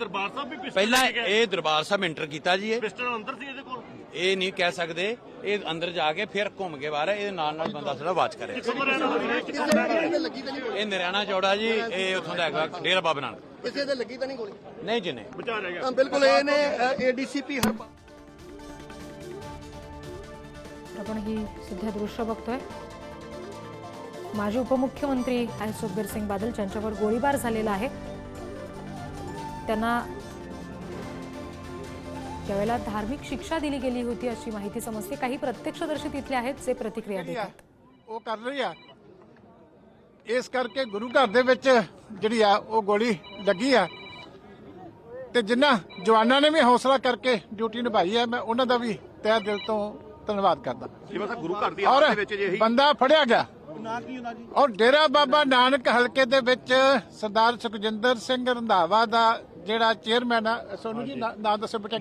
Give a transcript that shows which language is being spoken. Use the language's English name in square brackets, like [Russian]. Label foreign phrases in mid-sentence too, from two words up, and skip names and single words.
[Punjabi] ਪਹਿਲਾਂ ਇਹ ਦਰਬਾਰ ਸਾਹਿਬ ਐਂਟਰ ਕੀਤਾ ਜੀ। ਇਹ ਨਹੀਂ ਕਹਿ ਸਕਦੇ, ਇਹ ਅੰਦਰ ਜਾ ਕੇ ਫਿਰ ਘੁੰਮ ਕੇ ਬਾਹਰ ਇਹਦੇ ਨਾਲ ਬੰਦਾ ਸਾਡਾ ਵਾਚ ਕਰਿਆ। ਇਹ ਨਰਿਆਣਾ ਚੌੜਾ ਜੀ, ਇਹ ਉੱਥੋਂ ਦਾ ਹੈਗਾ ਡੇਰਾ ਬਾਬਾ ਨਾਨਕ। ਕਿਸੇ ਦੇ ਲੱਗੀ ਤਾਂ ਨਹੀਂ ਗੋਲੀ? ਨਹੀਂ ਜੀ, ਨਹੀਂ। ਬਿਲकुल ਇਹ ਨੇ एडीसीपी हर [Marathi] आपण ही सध्या दृश्य बघतोय। माजी उपमुख्यमंत्री आहे सुखबीर सिंग बादल यांच्यावर गोळीबार झालेला आहे। त्यांना त्यावेळेला धार्मिक शिक्षा दिली गेली होती अशी माहिती समजते। काही प्रत्यक्षदर्शी तिथले आहेत जे प्रतिक्रिया देतात। [Punjabi] ਉਹ ਕਰ ਰਹੀ ਆ, ਇਸ ਕਰਕੇ ਗੁਰੂ ਘਰ ਦੇ ਵਿੱਚ ਜਿਹੜੀ ਆ ਉਹ ਗੋਲੀ ਲੱਗੀ ਆ ਤੇ ਜਿਨ੍ਹਾਂ ਜਵਾਨਾਂ ਨੇ ਵੀ ਹੌਸਲਾ ਕਰਕੇ ਡਿਊਟੀ ਨਿਭਾਈ ਹੈ, ਮੈਂ ਉਹਨਾਂ ਦਾ ਵੀ ਤਹਿ ਦਿਲ ਤੋਂ ਧੰਨਵਾਦ ਕਰਦਾ। ਗੁਰੂ ਘਰ ਦੀ ਔਰ ਆਵਾਜ਼ ਦੇ ਵਿੱਚ ਜਿਹੀ ਬੰਦਾ ਫੜਿਆ ਗਿਆ ਔਰ ਡੇਰਾ ਬਾਬਾ ਨਾਨਕ ਹਲਕੇ ਦੇ ਵਿੱਚ ਸਰਦਾਰ ਸੁਖਜਿੰਦਰ ਸਿੰਘ ਰੰਧਾਵਾ ਦਾ ਜਿਹੜਾ ਚੇਅਰਮੈਨ ਆ, ਸੋਨੂੰ ਜੀ ਨਾਮ ਦੱਸੋ ਬੇਟਾ।